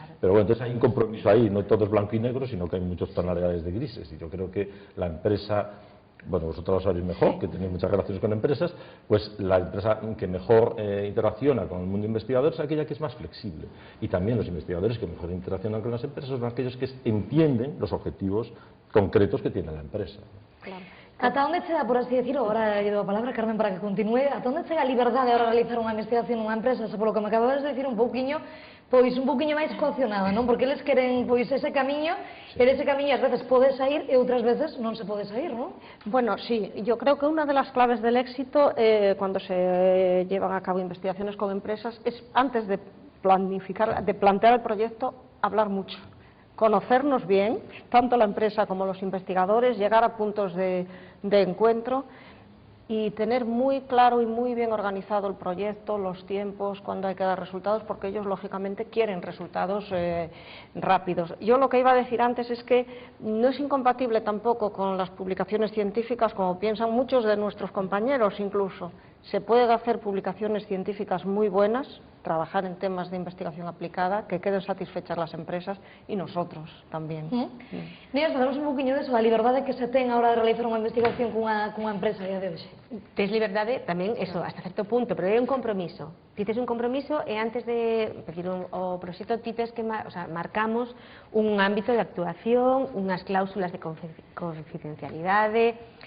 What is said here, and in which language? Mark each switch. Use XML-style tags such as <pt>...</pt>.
<es>Pero bueno, entonces hay un compromiso ahí, no todo es blanco y negro, sino que hay muchas tonalidades de grises, y yo creo que la empresa... Bueno, vosotros lo sabéis mejor, que tenéis muchas relaciones con empresas, pues la empresa que mejor interacciona con el mundo investigador es aquella que es más flexible. Y también los investigadores que mejor interaccionan con las empresas son aquellos que entienden los objetivos concretos que tiene la empresa. Claro.</es> <gl>Ata onde chega, por así decirlo, agora lle dou a palabra, Carmen, para que continúe, ata onde chega a liberdade ahora de realizar unha investigación nunha empresa, se polo que me acabas de decir un pouquiño máis coaccionada, non? Porque eles queren ese camiño, e ese camiño ás veces pode sair e outras veces non se pode sair, non?</gl> <es>Bueno, sí, yo creo que una de las claves del éxito cuando se llevan a cabo investigaciones con empresas es, antes de planificar, de plantear el proyecto, hablar mucho. Conocernos bien, tanto la empresa como los investigadores, llegar a puntos de encuentro y tener muy claro y muy bien organizado el proyecto, los tiempos, cuándo hay que dar resultados, porque ellos lógicamente quieren resultados rápidos. Yo lo que iba a decir antes es que no es incompatible tampoco con las publicaciones científicas, como piensan muchos de nuestros compañeros incluso. Se pueden hacer publicaciones científicas muy buenas, trabajar en temas de investigación aplicada, que queden satisfechas las empresas y nosotros tamén.</es> <gl>Mira, falamos un poquinho deso, a liberdade que se ten a hora de realizar unha investigación cunha empresa a día de hoxe. Tes liberdade tamén, eso, hasta certo punto, pero é un compromiso. Ti tes un compromiso e antes de pedir o proxecto ti tes que, marcamos un ámbito de actuación, unhas cláusulas de confidencialidade.</gl>